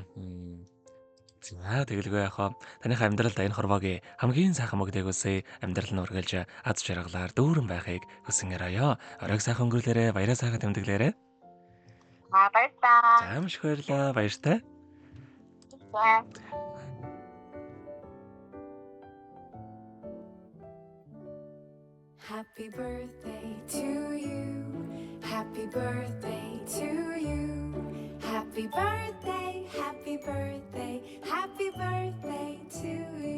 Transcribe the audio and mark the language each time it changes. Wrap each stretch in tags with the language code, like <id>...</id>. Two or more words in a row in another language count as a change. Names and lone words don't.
<mn>За тэгэлгүй яхаа таныхаа амьдралд энэ хорвоогийн хамгийн сайхан мөгдөйг үсээ амьдрал нь үргэлж аз жаргалаар дүүрэн байхыг хүсэн өрөөё. Оройг сайхан өнгөрүүлээрэ, баяраа сайхан тэмдэглээрэ. Баярлалаа. За маш их баярлалаа. Баяртай. За.</mn> <en>Happy birthday to you. Happy birthday to you. Happy birthday, happy birthday, happy birthday to</en>